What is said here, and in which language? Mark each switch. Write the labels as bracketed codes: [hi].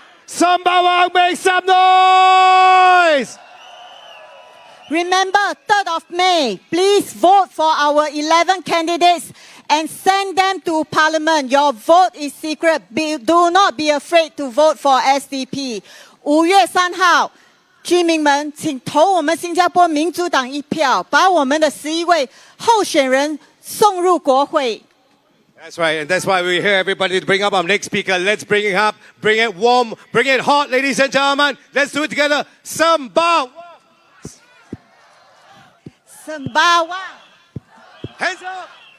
[en] Sembawang, make some noise. Remember, 3rd of May, please vote for our 11 candidates and send them to Parliament. Your vote is secret. Do not be afraid to vote for SDP. [zh] 5月3号，居民们，请投我们新加坡民主党一票，把我们的11位候选人送入国会。 [en] That's right, and that's why we're here, everybody, to bring up our next speaker. Let's bring it up, bring it warm, bring it hot, ladies and gentlemen. Let's do it together. Sembawang. Sembawang. Hands up.